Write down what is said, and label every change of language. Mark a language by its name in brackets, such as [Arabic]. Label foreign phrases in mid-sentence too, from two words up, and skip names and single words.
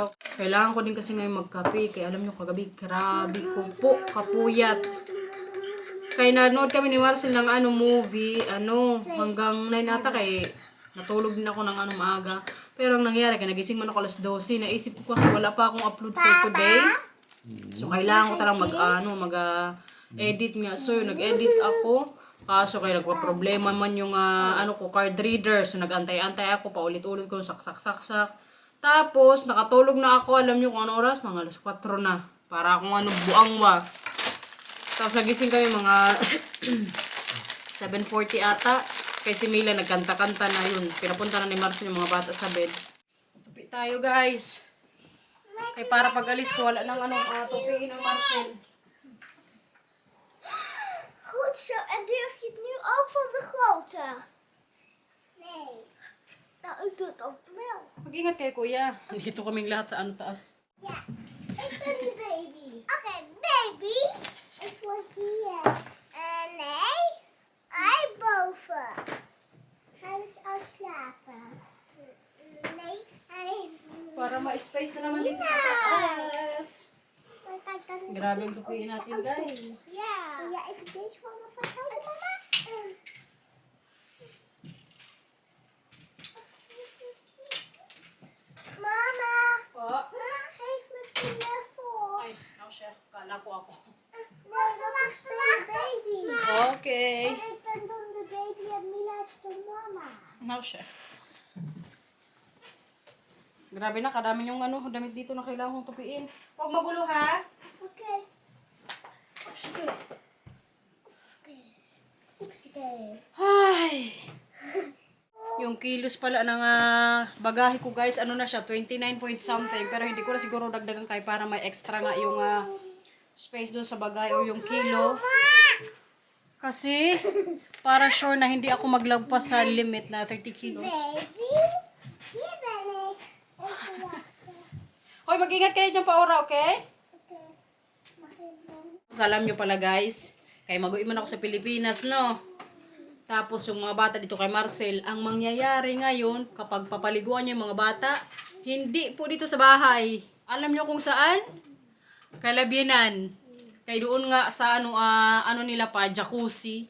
[Filipino] Kailangan ko din kasi ngayon magkape. Kaya alam nyo, kagabi, grabe ko po, kapuyat. Kaya nanood kami ni Marcel ng movie, hanggang 9 ata kay natulog din ako ng maaga. Pero ang nangyari, kaya nagising man ako alas 12, naisip ko kasi wala pa akong upload [English] for today. [Filipino] So, kailangan ko talang mag-edit nga. So, nag-edit ako. Kaso, kaya nagpa-problema man yung, card reader. So, nag-antay-antay ako. Paulit-ulit ko, saksak-saksak. Tapos, nakatulog na ako. Alam nyo kung ano oras? Mga alas 4 na. Para akong buangwa. Tapos, nagising kami mga 7:40 ata. Kay si Mila, nagkanta-kanta na yun. Pinapunta na ni Marcel yung mga bata sa bed. Tupi tayo, guys. Kaya para pag-alis ko, wala nang tupiin ang Marcel. [Dutch] Goed zo, en durf je het nu ook van de grote? Nee. Nou, ik doe het ook wel. [Filipino] Mag-ingat kayo, kuya. Dito kaming lahat sa taas. [Dutch] Ja, ik ben de baby. Oké, baby. Ik word hier. Nee, hij boven. Hij is al slapen. Nee, hij... [Filipino] Para ma-space na naman dito sa taas. Grabe ang tupiin natin, guys. [Dutch] Ja. Wil jij even deze van me vasthouden, mama? Mama. [Filipino] Po. [Dutch] Geef me telefoon. [Filipino] Ay, nou siya. Kala ko ako. [Dutch] Nee, dat is de baby. Okay. En ik ben dan de baby en Mila is de mama. [Filipino] Nou siya. Grabe na, kadami yung damit dito na kailangan kong tupiin. Huwag magulo, ha? [Dutch] Oké. [Filipino] Sige. [Dutch] Oepsie. [Filipino] Ay. Yung kilos pala ng bagahe ko, guys, na siya, 29 [English] point something. [Filipino] Pero hindi ko na siguro dagdagan kay para may extra nga yung space doon sa bagahe o yung kilo. Kasi, para sure na hindi ako maglagpas sa limit na 30 kilos. [Dutch] Baby. Hier ben ik. Even wachten. [Filipino] Hoy, mag-ingat kayo dyan pa ora, okay? [Dutch] Oké. Mag ik dan? [Filipino] Alam nyo pala, guys, kaya mag-uwi man ako sa Pilipinas, no? Tapos yung mga bata dito kay Marcel, ang mangyayari ngayon, kapag papaliguan niya yung mga bata, hindi po dito sa bahay. Alam nyo kung saan? Kalabyanan. Kaya doon nga sa nila pa, jacuzzi.